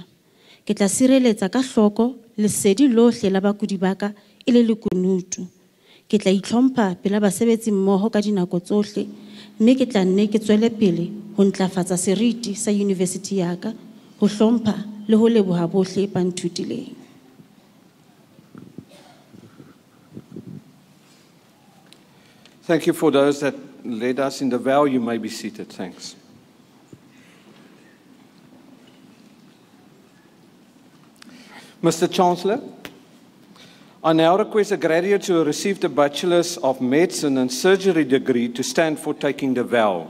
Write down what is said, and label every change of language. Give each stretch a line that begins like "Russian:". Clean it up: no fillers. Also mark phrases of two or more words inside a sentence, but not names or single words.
Southern Sotho: Ke tla sireletsa ka hloko lesedi lohle la bakudi ba ka e le lekunutu. Ke tla itlhompha pela basebetsi mmoho ka dinako tsohle, mme ke tla nne ke tswele pele ho ntlafatsa seriti sa university ya ka, ho hlompha le ho leboha bohle ba nthutileng.
English: Thank you for those that led us in the vow. You may be seated. Thanks. Mr. Chancellor, I now request a graduate who received a Bachelor's of Medicine and Surgery degree to stand for taking the vow.